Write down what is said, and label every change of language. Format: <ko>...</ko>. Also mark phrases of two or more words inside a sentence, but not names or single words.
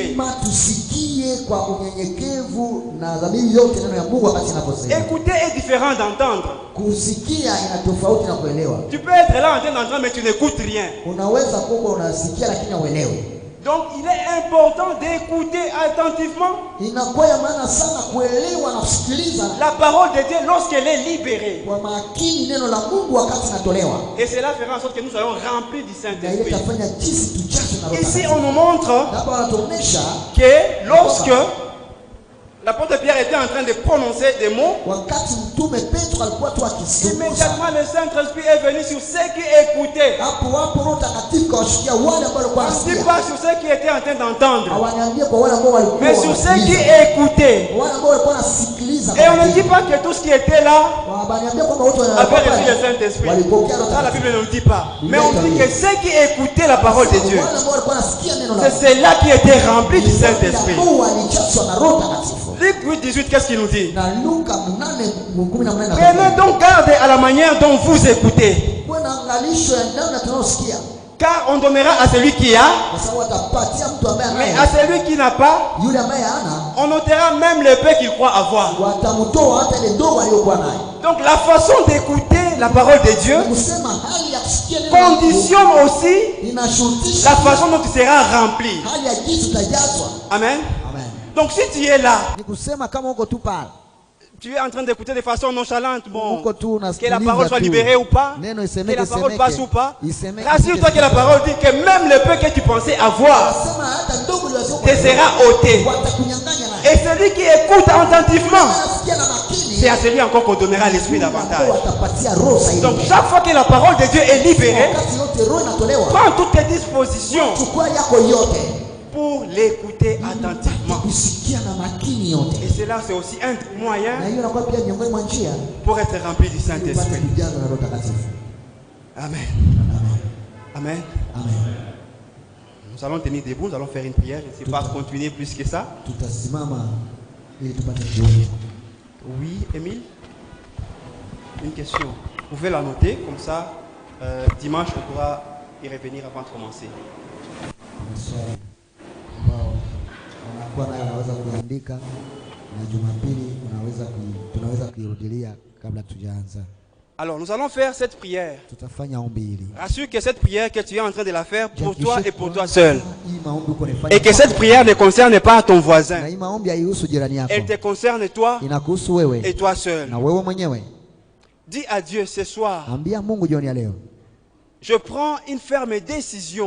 <sw>Lazima tusikie kwa unyenyekevu na dhamiri yote neno ya Mungu wakati inaposema.</sw> <fr>Écouter est différent d'entendre.</fr> <sw>Kusikia ina tofauti na kuelewa.</sw> <fr>Tu peux être là en train d'entendre, mais tu n'écoutes rien.</fr> <sw>Unaweza kuwa unasikia lakini hauelewi.</sw> <fr>Donc, il est important d'écouter attentivement</fr> <sw>Inakuwa ya maana sana kuelewa na kusikiliza</sw> <fr>la parole de Dieu lorsqu'elle est libérée.</fr> <sw>kwa makini neno la Mungu wakati inatolewa.</sw> <fr>Et cela fera en sorte que nous soyons remplis du</fr> <sw>Na ile</sw> <fr>Saint-Esprit.</fr> <sw>tafanya jinsi tujaze na Roho</sw> <fr>Ici,</fr> <sw>Takatifu.</sw> <fr>on nous montre</fr> <sw>Hapa wanatuonyesha</sw> <fr>que lorsque l'apôtre Pierre était en train de prononcer des mots,</fr> <sw>wakati mtume Petro alikuwa tu akizungumza,</sw> <fr>immédiatement le Saint-Esprit est venu sur ceux qui écoutaient.</fr> <sw>hapo hapo Roho Mtakatifu kawashukia wale ambao walikuwa</sw> <fr>On ne dit</fr> <sw>wanasikia.</sw> <fr>pas sur ceux qui étaient en train d'entendre,</fr> <sw>Hawaniambia kwa wale ambao walikuwa</sw> <fr>mais sur ceux qui</fr> <sw>wanasikiliza.</sw> <fr>écoutaient.</fr> <sw>Wale ambao walikuwa wanasikiliza.</sw> <fr>Et on ne dit pas que tous qui étaient là</fr> <sw>Hawaniambia kwamba wote</sw> <fr>avaient reçu le Saint-Esprit.</fr> <sw>walipokea Roho</sw> <fr>Ça, la</fr> <sw>Mtakatifu.</sw> <fr>Bible ne nous dit pas. Mais on dit que ceux qui écoutaient la parole de Dieu,</fr> <sw>Wale ambao walikuwa wanasikia neno la</sw> <fr>c'est ceux-là qui étaient remplis du Saint-Esprit.</fr> <sw>Mungu walijazwa na Roho Mtakatifu.</sw> <fr>Luc 8, 18, qu'est-ce qu'il nous dit?</fr> <sw>Na Luka 8:18</sw> <fr>Prenez donc garde à la manière dont vous écoutez,</fr> <sw>kuwe na angalisho ya namna tunaosikia,</sw> <fr>car on donnera à celui qui a,</fr> <sw>kwa sababu atapatia mtu ambaye</sw> <fr>mais</fr> <sw>anaye,</sw> <fr>à celui qui n'a pas,</fr> <sw>yule ambaye hana</sw> <fr>on ôtera même le peu qu'il croit avoir.</fr> <sw>watamtoa hata ile ndogo aliyokuwa nayo.</sw> <fr>Donc la façon d'écouter la parole de Dieu</fr> <sw>Kusema hali ya kusikia neno la Mungu</sw> <fr>conditionne aussi</fr> <sw>inashurutisha</sw> <fr>la façon dont tu seras rempli.</fr> <sw>hali ya jinsi utajazwa.</sw> <fr>Amen.</fr> <sw>Amen.</sw> <fr>Donc si tu es là,</fr> <sw>Ni kusema kama uko tu pale,</sw> <fr>tu es en train d'écouter de façon nonchalante, bon,</fr> <sw>uko tu</sw> <fr>que</fr> <sw>unasikiliza</sw> <fr>la parole soit</fr> <sw>tu.</sw> <fr>libérée ou pas,</fr> <sw>Neno</sw> <fr>que</fr> <sw>isemeke</sw> <fr>la parole</fr> <sw>semeke,</sw> <fr>passe ou pas,</fr> <sw>isemeke</sw> <fr>rassure-toi que la parole dit que même le peu que tu pensais avoir</fr> <sw>Sema hata ndogo ile</sw> <fr>te sera ôté.</fr> <sw>watakunyang'anya nayo.</sw> <fr>Et celui qui écoute attentivement,</fr> <sw>Anasikia na makini,</sw> <fr>c'est à celui encore qu'on donnera l'esprit davantage.</fr> <sw>watapatia roho zaidi.</sw> <fr>Donc chaque fois que la parole de Dieu est libérée,</fr> <sw>Wakati yote roho inatolewa,</sw> <fr>prends toutes tes dispositions</fr> <sw>chukua yako yote</sw> <fr>pour l'écouter attentivement.</fr> <sw>kusikia na makini yote.</sw> <fr>Et cela, c'est aussi un</fr> <sw>Na</sw> <fr>moyen</fr> <sw>hiyo inakuwa pia miongoni mwa njia</sw> <fr>pour être rempli du</fr> <sw>upate</sw> <fr>Saint-Esprit.</fr> <sw>kujazwa na Roho Mtakatifu.</sw> <fr>Amen. Amen.</fr> <sw>Amen.</sw> <fr>Nous allons tenir debout, nous allons faire une prière. Je ne sais pas continuer plus que ça.</fr> <sw>Tutasimama ili tupate kuomba.</sw> <fr>Oui, Émile? Une question. Vous pouvez la noter, comme ça, dimanche, on pourra y revenir avant de commencer.</fr> <sw>Maswali ambao unakuwa nayo unaweza kuandika, na Jumapili tunaweza kuirudilia kabla tujaanza.</sw> <fr>Alors, nous allons faire cette prière.</fr> <sw>Tutafanya ombi hili.</sw> <fr>Rassure que cette prière que tu es en train de la faire pour toi et pour toi seul. Et que cette prière ne concerne pas ton voisin.</fr> <sw>Na hii maombi haihusu jirani yako.</sw> <fr>Elle te concerne toi</fr> <sw>Inakuhusu wewe</sw> <fr>et toi seul.</fr> <sw>na wewe mwenyewe.</sw> <fr>Dis à Dieu ce soir,</fr> <sw>Ambia Mungu jioni ya leo,</sw> <fr>je prends une ferme décision</fr>